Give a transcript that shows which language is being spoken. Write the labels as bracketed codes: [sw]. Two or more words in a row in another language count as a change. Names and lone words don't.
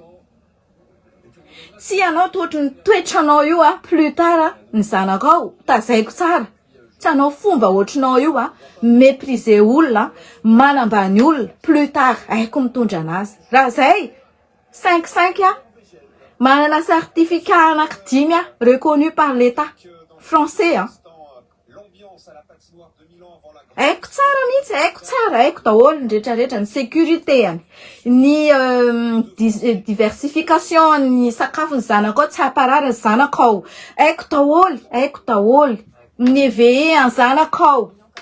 [mg] Tsy anao ohatry ny toetranao io [fr] plus tard [mg] ny zanakao tazaiko tsara. Tsy anao fomba ohatrinao io mépriser olona, manambany olona [fr] plus tard [mg] haiko mitondra anazy. Raha zay 5 manana certificat anaky 10 [fr] reconnu par l'État français. [mg] Haiko tsara mihitsy, haiko daholo ny rehetrarehetra ny sécurité ny diversification ny sakafo ny zanakao tsy haparary ny zanakao. Haiko daholo ny éveillé ny zanakao.